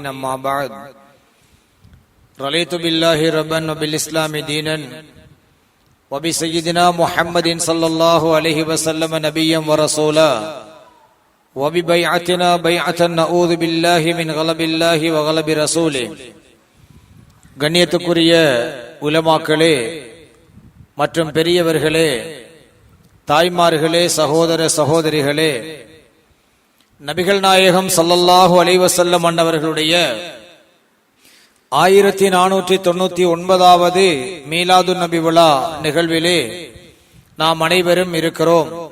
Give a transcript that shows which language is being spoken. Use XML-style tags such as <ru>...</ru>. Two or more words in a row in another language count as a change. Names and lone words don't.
<ar>أما بعد، رضيت بالله ربا وبالإسلام دينا وبسيدنا محمد صلى الله عليه وسلم نبيا ورسولا وببيعتنا بيعة نعوذ بالله من غضب الله وغضب رسوله.</ar> <ta>கண்ணியத்துக்குரிய உலமாக்களே மற்றும் பெரியவர்களே, தாய்மார்களே, சகோதர சகோதரிகளே, நபிகள் நாயகம்</ta> <ar>صلى الله عليه وسلم</ar> <ta>அன்னவர்களுடைய 1499வது மீலாது நபி விழா நிகழ்விலே நாம் அனைவரும் இருக்கிறோம்.</ta>